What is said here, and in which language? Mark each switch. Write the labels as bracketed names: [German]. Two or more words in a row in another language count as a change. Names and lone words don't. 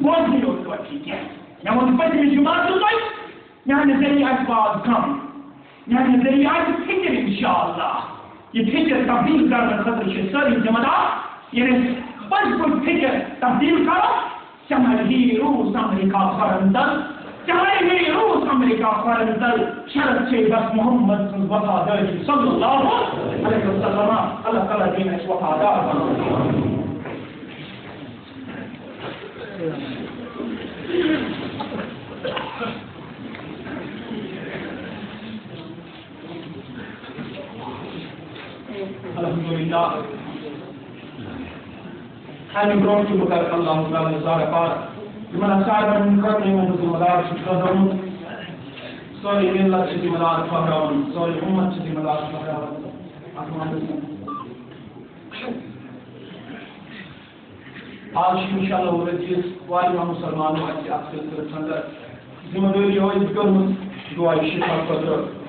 [Kashmiri] بوزنٕے یوت توتہِ کینٛہہ مےٚ ووٚن پٔتمہِ جُمعہ تۄہہِ میانہِ ذٔریعہٕ آسہِ واز کم میانہِ ذٔریعہٕ آسہِ فِکر انشاءاللہ یہِ فِکر تبدیٖل کرنہٕ خٲطرٕ چھِ سٲری ذمہٕ دار ییٚلہِ أسۍ پٔزۍ پٲٹھۍ فِکر تبدیٖل کرو چاہے ہی روٗس امریکہ کھۄرن تل چاہے ہی روٗس امریکہ کھۄرن تل شرط چھے بس محمد سٕنٛز وفادٲری [Arabic] صلی اللہ علیہ وسلم [Kashmiri] اللہ تعالیٰ دِیِن اَسہِ وفادار بناوُن الحمدللہ ہمیں برونٛٹھ چھُ بہٕ کرٕ اللہ تعالیٰ زارٕ پار یِمن سارنٕے خٲطرٕ یِمن بہٕ ذمہٕ دار چھُس ٹھٔہرومُت سٲری مِلت چھِ ذمہٕ دار ٹھٔہراوان سٲری اُمت چھِ ذمہٕ دار ٹھٔہراوان اتھ منٛز آز چھُ انشاءاللہ ؤرۍیَس واریاہ مُسلمانو اَسہِ اَتھ سلسلس اندر ذمہٕ دٲری عٲیِد کٔرمٕژ دُعاے شفا خٲطرٕ